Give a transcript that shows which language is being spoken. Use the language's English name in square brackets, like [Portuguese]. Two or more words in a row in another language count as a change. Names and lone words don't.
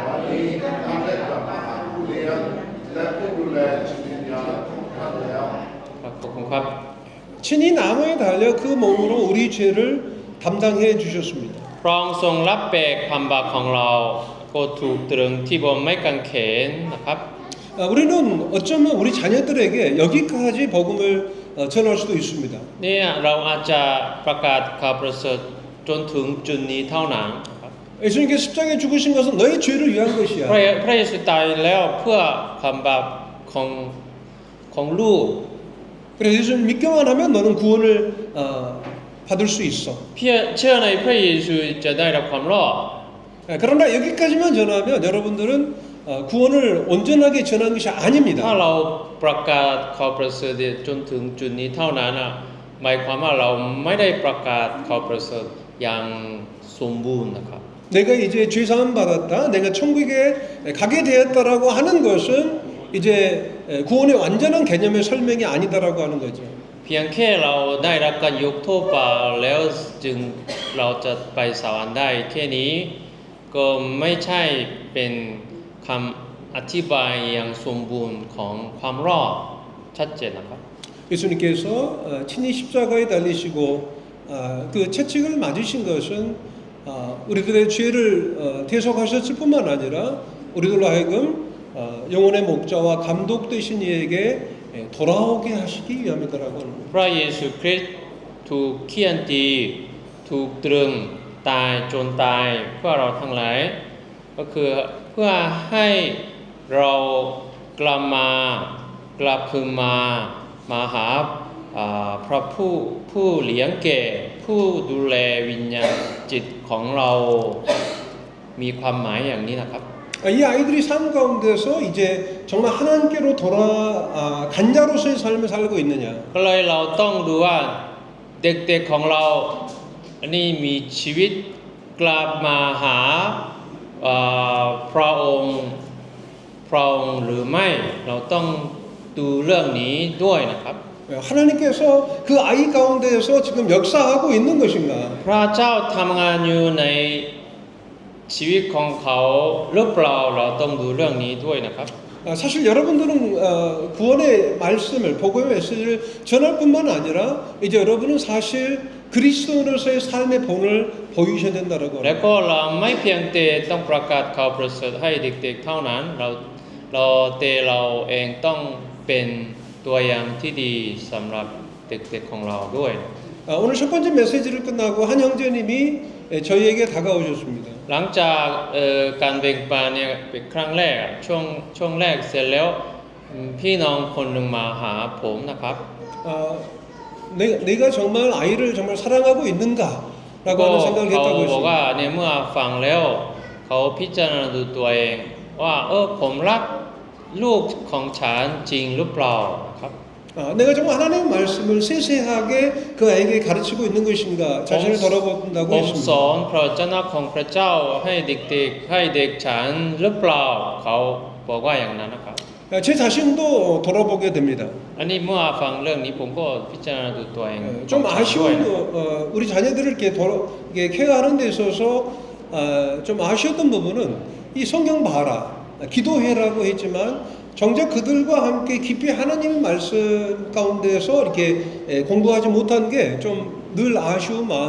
[Thai] นี้ท่านได้กลับมาหาผู้เลี้ยงและผู้ดูแลจิตวิญญาณของท่านแล้ว ครับขอบคุณครับ [Korean] 친히 나무에 달려 그 몸으로 우리 죄를 담당해 주셨습니다. [Thai] พระองค์ทรงรับแบกความบาปของเราก็ถูกตรึงที่บนไม้กางเขนนะครับ [Korean] 우리는 어쩌면 우리 자녀들에게 여기까지 복음을 전할 수도 있습니다. [Thai] เนี่ยเราอาจจะประกาศข่าวประเสริฐจนถึงจุดนี้เท่านั้นนะครับ [Korean] 예수님께 십자가에 죽으신 것은 너의 죄를 위한 [Thai] พระ [Korean] 것이야. [Thai] พระเยซูตายแล้วเพื่อความบาปของลูก [Korean] 그래서 예수님 믿기만 하면 너는 구원을 받을 수 있어. [Thai] เชื่อในพระเยซูจะได้รับความรอด [Korean] 그러나 여기까지만 전하면 여러분들은 구원을 온전하게 전한 것이 [Thai] ถ้า [Korean] 아닙니다. [Thai] เราประกาศข่าวประเสริฐจนถึงจุดนี้เท่านั้นนะหมายความว่าเราไม่ได้ประกาศข่าวประเสริฐอย่างสมบูรณ์นะครับ [Korean] 내가 이제 죄 사함 받았다, 내가 천국에 가게 되었다라고 하는 것은 이제 구원의 완전한 개념의 설명이 아니다라고 하는 거죠. [Thai] เพียงแค่เราได้รับการยกโทษบาปแล้วจึงเราจะไปสวรรค์ได้แค่นี้ก็ไม่ใช่เป็นคำอธิบายอย่างสมบูรณ์ของความรอดชัดเจนนะครับ [Korean] 예수님께서 친히 십자가에 달리시고 그 채찍을 맞으신 것은 우리들의 죄를 대속하셨을 뿐만 아니라 우리들로 하여금 영혼의 목자와 감독 되신 이에게 돌아오게 하시기 위함이다라고 하는 거예요. [Thai] พระเยซูคริสต์ถูกเฆี่ยนตีถูกตรึงตายจนตายเพื่อเราทั้งหลายก็คือเพื่อให้เรากลับคืนมาหาพระผู้เลี้ยงแก่ผู้ดูแลวิญญาณจิตของเรามีความหมายอย่างนี้นะครับ [Korean] 이 아이들이 삶 가운데서 이제 정말 하나님께로 간자로서의 삶을 살고 있느냐. [Thai] ก็เลยเราต้องดูว่าเด็กๆของเราอันนี้มีชีวิตกลับมาหาพระองค์หรือไม่เราต้องดูเรื่องนี้ด้วยนะครับ [Korean] 하나님께서 그 아이 가운데에서 지금 역사하고 있는 것인가? [Thai] พระเจ้าทำงานอยู่ในชีวิตของเขาหรือเปล่าเราต้องดูเรื่องนี้ด้วยนะครับ [Korean] 사실 여러분들은 구원의 말씀을 복음의 메시지를 전할 뿐만 아니라 이제 여러분은 사실 그리스도인으로서의 삶의 본을 보이셔야 된다라고 [Thai] และ [Korean] 합니다. [Thai] ก็เราไม่เพียงแต่ต้องประกาศข่าวประเสริฐให้เด็กๆเท่านั้นเราเองต้องเป็นตัวอย่างที่ดีสำหรับเด็กๆของเราด้วย [Korean] 오늘 첫 번째 메시지를 끝나고 한 형제님이 저희에게 다가오셨습니다. [Thai] หลังจากการแบ่งปันเนี่ยเป็นครั้งแรกช่วงแรกเสร็จแล้วพี่น้องคนหนึ่งมาหาผมนะครับ [Korean] 내가 정말 아이를 정말 사랑하고 있는가라고 [Thai] ก็ [Korean] 하는 생각을 [Thai] เขา [Korean] 했다고 [Thai] บอกว่า [Korean] 했습니다. [Thai] เนี่ยเมื่อฟังแล้วเขาพิจารณาดูตัวเองว่าผมรักลูกของฉันจริงหรือเปล่าครับ [Korean] 내가 정말 하나님의 말씀을 세세하게 그 아이에게 가르치고 있는 것인가 자신을 돌아본다고 [Thai] ผมส [Korean] 했습니다. [Thai] อนพระเจ้าของพระเจ้าให้เด็กๆให้เด็กฉันหรือเปล่าเขาบอกว่าอย่างนั้นนะครับ [Korean] 제 자신도 돌아보게 됩니다. [Thai] อันนี้เมื่อฟังเรื่องนี้ผมก็พิจารณาดูตัวเอง [Korean] 좀 아쉬운 우리 자녀들을 이렇게 케어하는 데 있어서 좀 아쉬웠던 부분은 이 성경 봐라, 기도해라고 했지만 정작 그들과 함께 깊이 하나님의 말씀 가운데서 이렇게 공부하지 못한 게 좀 늘 아쉬운 마음이